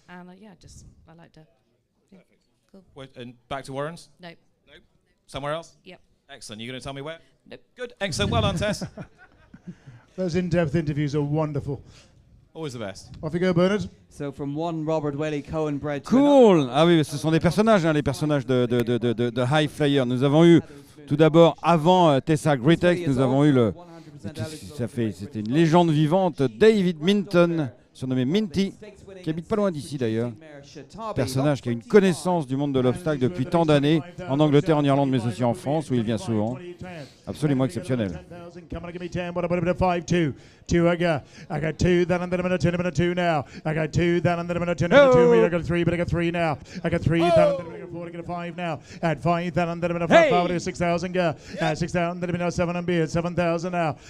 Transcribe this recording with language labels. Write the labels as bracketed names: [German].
[English] And I liked her. Yeah, cool. Wait, and back to Warren's? Nope. Nope. Somewhere else? Yep. Excellent. You going to tell me where? Nope. Good. Excellent. Well done, Tess. Those in-depth interviews are wonderful. Always the best. Off you go, Bernard. So from one Robert Welly Cohen bred to Cool. [French] Ah oui, ce sont des personnages, hein, les personnages de High Flyer. Nous avons eu tout d'abord, avant Tessa Greatex, nous avons eu c'était une légende vivante, David Minton, surnommé Minty, qui habite pas loin d'ici d'ailleurs. Personnage qui a une connaissance du monde de l'obstacle depuis tant d'années, en Angleterre, en Irlande, mais aussi en France, où il vient souvent. Absolument exceptionnel. [English] Come on, give me 10. What about a 5-2? I got 2, then I'm going to turn him into 2 now. I got 2, then I'm going to turn him into 2. I got 3, but I got 3 now. I got 3, then I'm going to 4, I got 5 now. At 5, then I'm going to 5, 5, 6,000 go. At 6,000, then I'm going to 7 and B at 7,000 now.